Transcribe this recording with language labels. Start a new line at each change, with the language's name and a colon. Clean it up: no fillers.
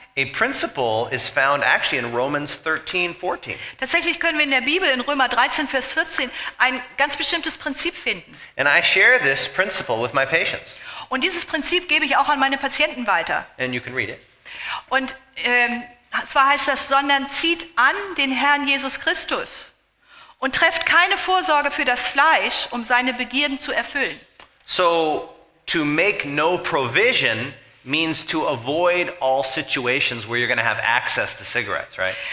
English: A principle is found actually in Romans 13:14.
German: Tatsächlich können wir in der Bibel in Römer 13, Vers 14 ein ganz bestimmtes Prinzip finden.
English: And I share this principle with my patients.
German: Und dieses Prinzip gebe ich auch an meine Patienten weiter.
English: And you can read it.
German: Und zwar heißt das, sondern zieht an den Herrn Jesus Christus und trefft keine Vorsorge für das Fleisch, um seine Begierden zu erfüllen.
English: So to make no provision means to avoid all situations where you're going to have access to cigarettes, right?